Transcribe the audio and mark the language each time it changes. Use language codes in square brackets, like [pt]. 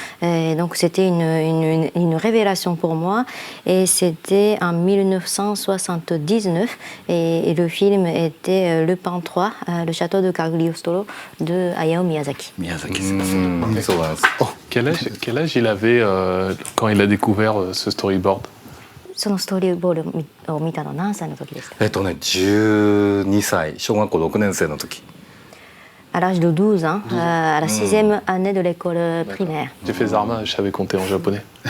[fr] Et donc c'était une révélation pour moi, et c'était en 1979, et le film était Le Pan 3, le château de Cagliostro de Hayao Miyazaki. Miyazaki, [ja] そうなんです。 [fr] Quel âge il avait quand il a découvert ce storyboard? [ja] そのストーリーボードを見たの何歳の時ですか？ 12歳、小学校6年生の時。 [fr] À l'âge de 12 ans, à la 6e année de l'école primaire. J'ai fait Zarma, je savais compter en japonais.